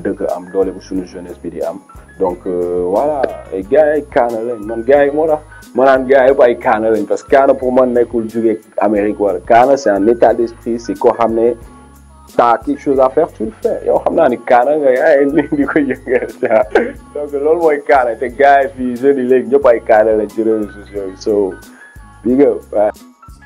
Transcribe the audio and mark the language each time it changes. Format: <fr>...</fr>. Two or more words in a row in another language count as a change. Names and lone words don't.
<wo>dëkk am doole bi suñu jeunesse bi di am</wo> <fr>donc voilà</fr> <wo>ay gars yi kaana lañ man gars yi moo tax ma naan gars yëpp ay kaana lañ</wo> <fr>parce que</fr> <wo>kaana pour man nekkul jóge Amérique wala kaana</wo> <fr>c'est un état d'esprit c'est</fr> <wo>koo xam ne</wo> <fr>t'as quelque chose à faire tu le fais</fr> <wo>yow xam naa ni kaana nga yaay di ko yëngal donc loolu mooy kaana te gars yi fii jeunes yi léegi ñëpp ay kaana lañ ci</wo> <fr>réseaux sociaux</fr> <wo>yi</wo> <en>so big up</en>